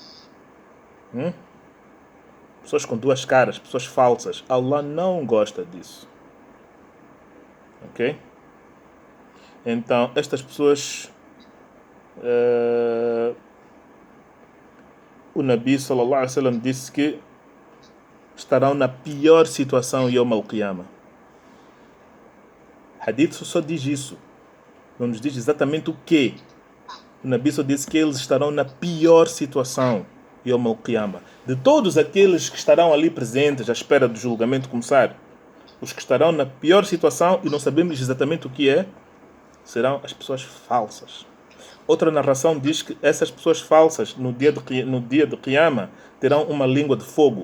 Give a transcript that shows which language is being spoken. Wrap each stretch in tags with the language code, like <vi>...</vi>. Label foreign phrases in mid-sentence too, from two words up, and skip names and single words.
<pt>Pessoas com duas caras, pessoas falsas. Allah não gosta disso. Ok? Então, estas pessoas... o Nabi</pt> <ar>صلى الله عليه وسلم</ar> <pt>disse que estarão na pior situação</pt> <ar>يوم القيامة.</ar> <pt>Hadith só diz isso. Não nos diz exatamente o quê. O Nabi só disse que eles estarão na pior situação</pt> <ar>يوم القيامة.</ar> <pt>De todos aqueles que estarão ali presentes à espera do julgamento começar, os que estarão na pior situação, e não sabemos exatamente o que é, serão as pessoas falsas. Outra narração diz que essas pessoas falsas no dia de Qiyamah terão uma língua de fogo.</pt>